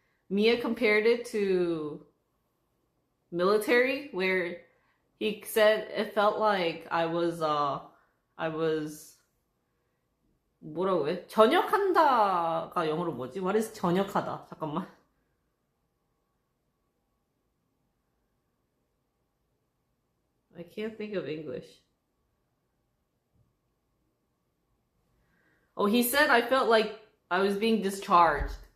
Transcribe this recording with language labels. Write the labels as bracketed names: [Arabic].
[English] Mia compared it to military, where he said it felt like I was I was [Korean] 뭐라고 해? 전역한다가 영어로 뭐지? [English] What is 전역하다? [Korean] 잠깐만. [English] I can't think of English. Oh, he said I felt like I was being discharged.